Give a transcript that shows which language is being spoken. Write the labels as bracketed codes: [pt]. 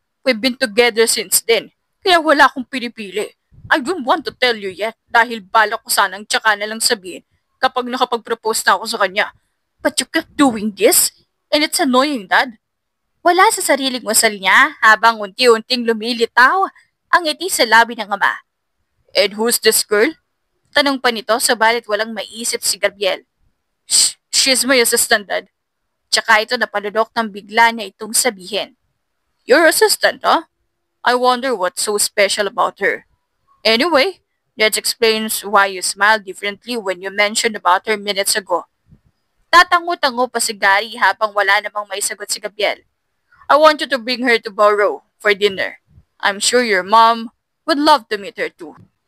[en] We've been together since then. [tl] Kaya wala akong pinipili. [en] I don't want to tell you yet [tl] dahil balak ko sanang tsaka na lang sabihin kapag nakapag-propose na ako sa kanya. [en] But you kept doing this and it's annoying, Dad. [tl] Wala sa sariling wasal niya habang unti-unting lumilitaw ang ngiti sa labi ng ama. [en] And who's this girl? [tl] Tanong pa nito sabalit walang maisip si Gabriel. [en] She's my assistant, Dad. [tl] Tsaka ito napalunok ng bigla niya itong sabihin. [en] Your assistant, huh? I wonder what's so special about her. Anyway, that explains why you smiled differently when you mentioned about her minutes ago. [tl] Tatango-tango pa si Gary habang wala namang may sagot si Gabriel. [en] I want you to bring her to Borough for dinner. I'm sure your mom would love to meet her too.